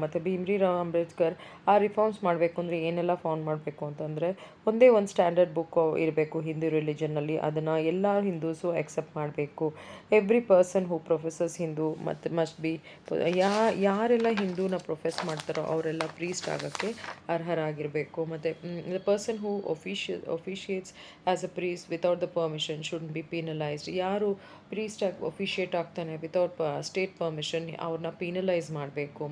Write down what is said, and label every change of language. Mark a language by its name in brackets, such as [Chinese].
[Kannada] ಮತ್ತು ಭೀಮ್ರಾವ್ ಅಂಬೇಡ್ಕರ್ ಆ ರಿಫಾರ್ಮ್ಸ್ ಮಾಡಬೇಕು ಅಂದರೆ ಏನೆಲ್ಲ ಫೌಂಡ್ ಮಾಡಬೇಕು ಅಂತಂದರೆ ಒಂದೇ ಒಂದು ಸ್ಟ್ಯಾಂಡರ್ಡ್ ಬುಕ್ ಇರಬೇಕು ಹಿಂದೂ ರಿಲಿಜನ್ನಲ್ಲಿ. ಅದನ್ನು ಎಲ್ಲ ಹಿಂದೂಸು ಎಕ್ಸೆಪ್ಟ್ ಮಾಡಬೇಕು. [English] every person who professes Hindu ಮತ್ತು must be [Kannada] ಯಾರೆಲ್ಲ ಹಿಂದೂನ ಪ್ರೊಫೆಸ್ ಮಾಡ್ತಾರೋ ಅವರೆಲ್ಲ ಪ್ರೀಸ್ಟ್ ಆಗೋಕ್ಕೆ ಅರ್ಹರಾಗಿರಬೇಕು. [English] ಮತ್ತು the person who officiates as a priest without the permission shouldn't be penalized. [Kannada] ಯಾರು ಪ್ರೀಸ್ಟ್ ಆಗಿ ಒಫಿಷಿಯೇಟ್ ಆಗ್ತಾನೆ ವಿತೌಟ್ ಸ್ಟೇಟ್ ಪರ್ಮಿಷನ್ ಅವ್ರನ್ನ ಪೀನಲೈಸ್ ಮಾಡಬೇಕು.